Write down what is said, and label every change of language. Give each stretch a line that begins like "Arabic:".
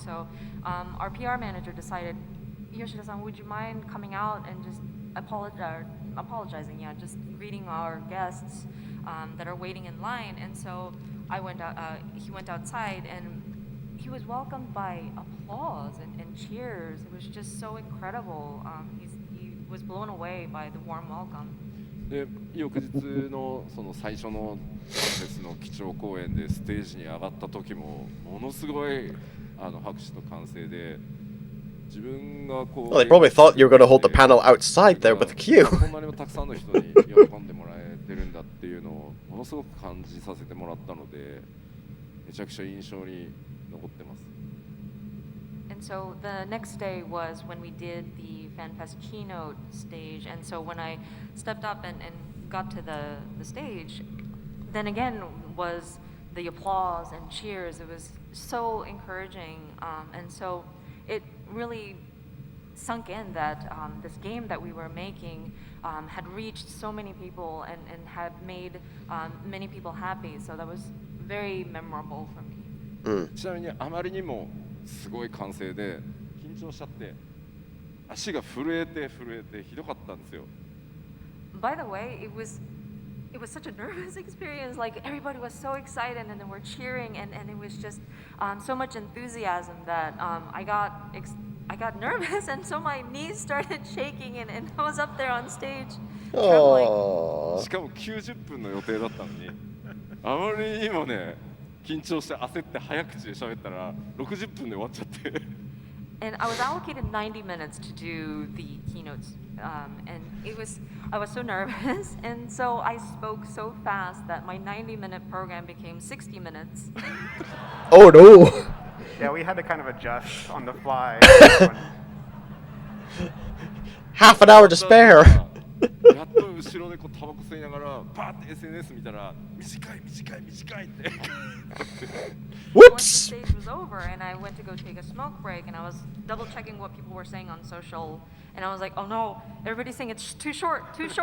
English: So our PR manager decided, Yoshida-san, would you mind coming out and just apologizing, yeah, just greeting our guests that are waiting in line. And so I went out, he went outside and he was welcomed by applause and cheers. It was just so incredible. He was blown away by the warm welcome.
Japanese: で翌日のその最初のファンフェスの基調講演でステージに上がった時もものすごい拍手と歓声で自分がこう
English: Well, they probably thought you were going to hold the panel outside there with a queue.
Japanese: こんなにもたくさんの人に喜んでもらえてるんだっていうのをものすごく感じさせてもらったのでめちゃくちゃ印象に残ってます。
English: And so the next day was when we did the FanFest keynote stage. And so when I stepped up and got to the stage, then again was the applause and cheers. It was so encouraging. And so it really sunk in that this game that we were making had reached so many people and had made many people happy. So that was very memorable for me.
Japanese: ちなみにあまりにもすごい歓声で緊張しちゃって足が震えてひどかったんですよ。
English: By the way, it was such a nervous experience. Like everybody was so excited and then we're cheering and it was just so much enthusiasm that I got nervous and so my knees started shaking and I was up there on stage trembling. Oh.
Japanese: しかも90分の予定だったのにあまりにもね緊張して焦って早口で喋ったら60分で終わっちゃって。
English: And I was allocated 90 minutes to do the keynotes, and I was so nervous, and so I spoke so fast that my 90-minute program became 60 minutes. Oh no! Yeah, we had to kind of adjust on the fly. Half an hour to spare.
Japanese: やっと後ろでこうタバコ吸いながらパーって SNS 見たら短いって
English: Once the Whoops! stage was over and I went to go take a smoke break and I was double checking what people were saying on social and I was like, oh no, everybody's saying it's too short.